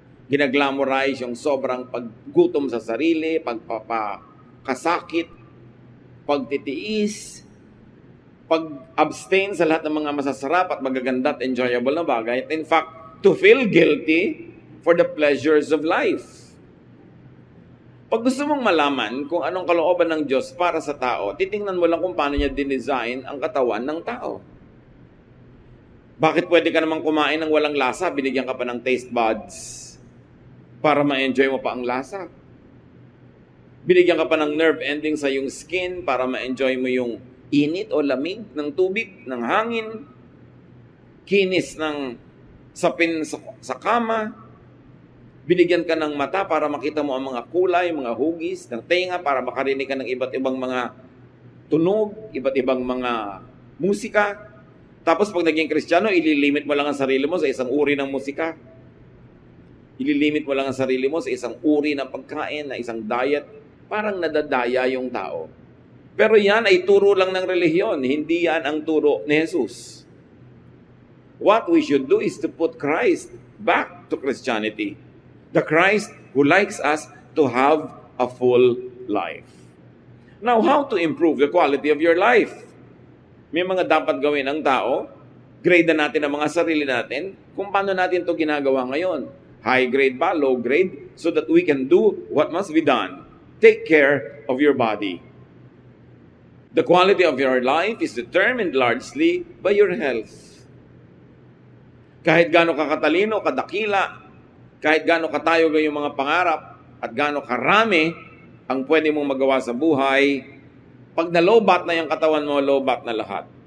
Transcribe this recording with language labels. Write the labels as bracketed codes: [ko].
[tl] Ginaglamorize yung sobrang paggutom sa sarili, pagpapakasakit, pagtitiis, pag-abstain sa lahat ng mga masasarap at magaganda at enjoyable na bagay. [en] In fact, to feel guilty for the pleasures of life. [tl] Pag gusto mong malaman kung anong kalooban ng Diyos para sa tao, titingnan mo lang kung paano niya dinesign ang katawan ng tao. Bakit pwede ka namang kumain ng walang lasa, binigyan ka pa ng taste buds para ma-enjoy mo pa ang lasa? Binigyan ka pa ng nerve ending sa iyong skin para ma-enjoy mo yung init o lamig ng tubig, ng hangin, kinis ng sapin sa kama, Binigyan ka ng mata para makita mo ang mga kulay, mga hugis, ng tenga para makarinig ka ng iba't ibang mga tunog, iba't ibang mga musika. Tapos pag naging Kristiyano, ililimit mo lang ang sarili mo sa isang uri ng musika. Ililimit mo lang ang sarili mo sa isang uri ng pagkain, na isang diet. Parang nadadaya yung tao. Pero yan ay turo lang ng relihiyon, hindi yan ang turo ni Jesus. [en] What we should do is to put Christ back to Christianity. The Christ who likes us to have a full life. Now, how to improve the quality of your life? [tl] May mga dapat gawin ang tao. Grade na natin ang mga sarili natin kung paano natin ito ginagawa ngayon. [en] High grade [tl] ba, [en] low grade, so that we can do what must be done. Take care of your body. The quality of your life is determined largely by your health. [tl] Kahit gaano ka katalino, kadakila, kahit gaano katayo yung mga pangarap, at gaano karami ang pwede mong magawa sa buhay, pag nalobat na yung katawan mo, lobat na lahat.